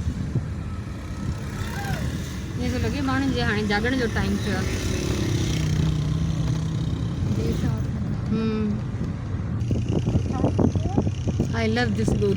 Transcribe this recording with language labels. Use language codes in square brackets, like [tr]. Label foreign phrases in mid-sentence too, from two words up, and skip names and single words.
[sd] ईअं थो लॻे माण्हुनि जे हाणे जाॻण जो टाइम थियो आहे। [en] I love this boat.